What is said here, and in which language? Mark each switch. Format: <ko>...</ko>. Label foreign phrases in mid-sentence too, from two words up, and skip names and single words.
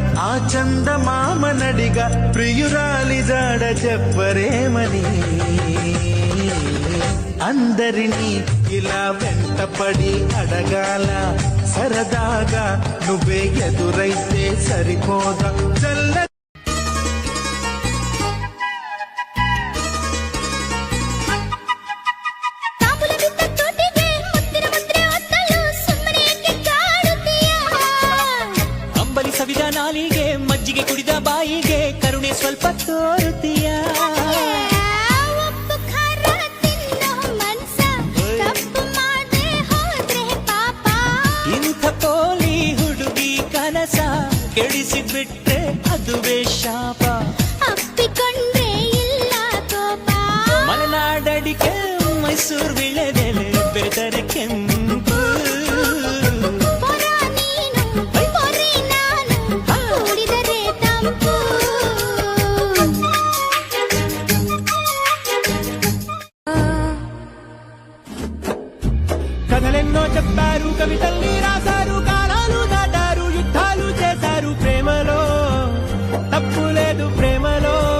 <te>చందమామనడిగా ప్రియురాలి జాడ చెప్పరేమని అందరినీ ఇలా వెంటపడి అడగాల సరదాగా నువ్వే ఎదురైతే సరిపోదా చల్ల</te> <kn>ನಾಲಿಗೆ ಮಜ್ಜಿಗೆ ಕುಡಿದ ಬಾಯಿಗೆ ಕರುಣೆ ಸ್ವಲ್ಪ ತೋರುತ್ತೀಯ ಇಂಥ ಪೋಲಿ ಹುಡುಗಿ ಕನಸ ಕೆಡಿಸಿಬಿಟ್ರೆ ಅದುವೇ ಶಾಪ ಅಪ್ಪಿಕೊಂಡ್ರೆ ಇಲ್ಲ ಕೋಪ ಮಲೆನಾಡಡಿಕೆ ಮೈಸೂರು ವಿಳೆದೆಲೆ ಬೆರೆತರೆ ಕೆಂಪು</kn> <te>కథలెన్నో చెప్పారు కవితల్ని రాశారు కాలాలు దాటారు యుద్ధాలు చేశారు ప్రేమలో తప్పు లేదు ప్రేమలో</te>